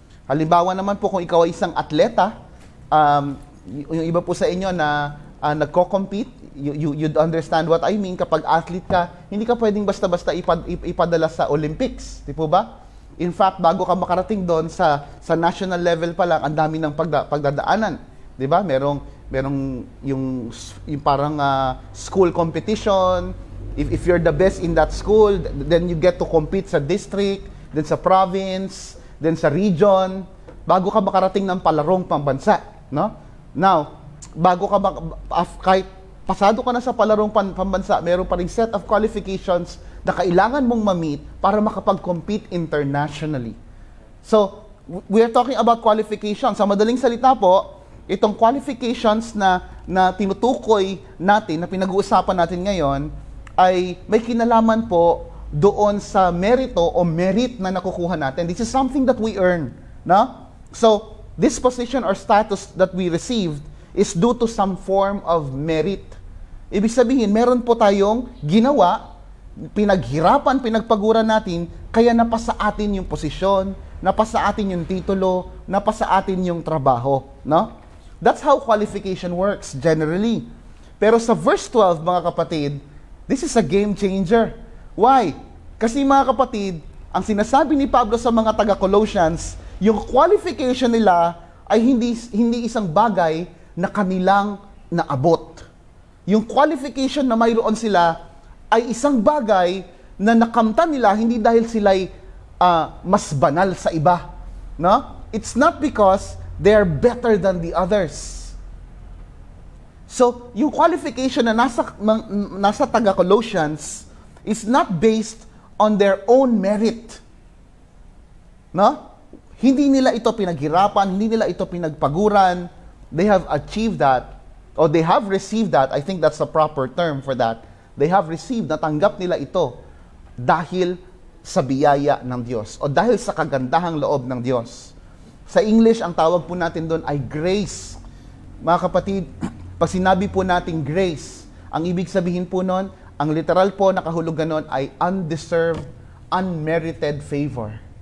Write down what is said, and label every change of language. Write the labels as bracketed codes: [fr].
[tl] Halimbawa naman po, kung ikaw ay isang atleta, yung iba po sa inyo na nagko-compete, [en] you'd understand what I mean. [tl] Kapag athlete ka, hindi ka pwedeng basta-basta ipadala sa Olympics. Di po ba? [en] In fact, [tl] bago ka makarating doon sa national level pa lang, ang dami ng pagdadaanan. Di ba? Merong yung parang school competition. [en] If you're the best in that school, then you get to compete sa district, [tl] then sa province, then sa region, bago ka makarating ng palarong pambansa, no? Now, bago ka kahit pasado ka na sa palarong pambansa, meron pa ring set of qualifications na kailangan mong ma-meet para makapag-compete internationally. [en] So, we are talking about qualifications. [tl] Sa madaling salita po, itong qualifications na tinutukoy natin, na pinag-uusapan natin ngayon, ay may kinalaman po doon sa merito o merit na nakukuha natin. [en] This is something that we earn. No? So, this position or status that we received is due to some form of merit. [tl] Ibig sabihin, meron po tayong ginawa, pinaghirapan, pinagpaguran natin, kaya napasa atin yung posisyon, napasa atin yung titulo, napasa atin yung trabaho. No? [en] That's how qualification works generally. [tl] Pero sa verse 12, mga kapatid, [en] this is a game changer. Why? [tl] Kasi mga kapatid, ang sinasabi ni Pablo sa mga taga-Colossians, yung qualification nila ay hindi isang bagay na kanilang naabot. Yung qualification na mayroon sila ay isang bagay na nakamtan nila hindi dahil sila'y mas banal sa iba. No? [en] It's not because they are better than the others. So, [tl] yung qualification na nasa taga-Colossians [en] is not based on their own merit. No? [tl] Hindi nila ito pinaghirapan, hindi nila ito pinagpaguran. [en] They have achieved that, or they have received that. I think that's the proper term for that. They have received, [tl] natanggap nila ito dahil sa biyaya ng Diyos o dahil sa kagandahang loob ng Diyos. Sa English, ang tawag po natin doon ay grace. Mga kapatid, pag sinabi po natin grace, ang ibig sabihin po nun, ang literal po na kahulugan nun ay [en] undeserved, unmerited favor.